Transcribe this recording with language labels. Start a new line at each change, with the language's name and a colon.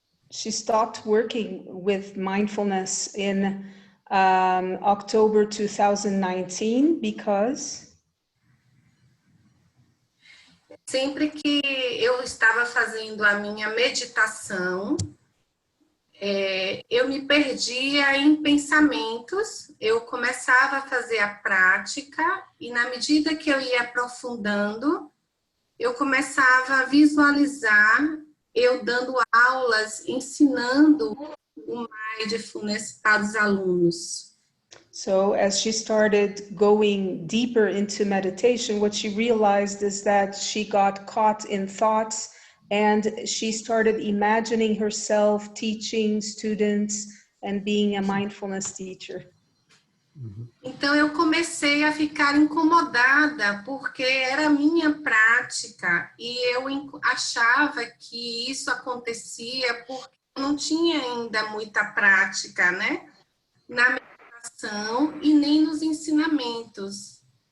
English: She stopped working with mindfulness in October 2019 because
Portuguese: sempre que eu estava fazendo a minha meditação, eu me perdia em pensamentos, eu começava a fazer a prática e na medida que eu ia aprofundando, eu começava a visualizar eu dando aulas, ensinando o mindfulness para os alunos.
English: So as she started going deeper into meditation, what she realized is that she got caught in thoughts and she started imagining herself teaching students and being a mindfulness teacher.
Portuguese: Então eu comecei a ficar incomodada porque era a minha prática e eu achava que isso acontecia porque eu não tinha ainda muita prática, né? Na meditação e nem nos ensinamentos.